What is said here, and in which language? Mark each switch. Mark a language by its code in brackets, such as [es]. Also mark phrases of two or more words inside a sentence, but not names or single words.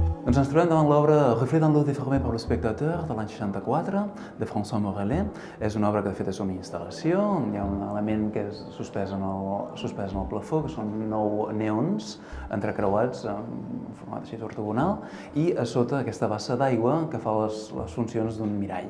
[ca] Doncs ens trobem davant l'obra Reflet dans l'eau déformée par le spectateur de l'any 64 de François Morellet. És una obra que de fet és una instal·lació, hi ha un element que és suspès en el plafó, que són 9 neons entrecreuats en format així ortogonal, i a sota aquesta bassa d'aigua que fa les funcions d'un mirall.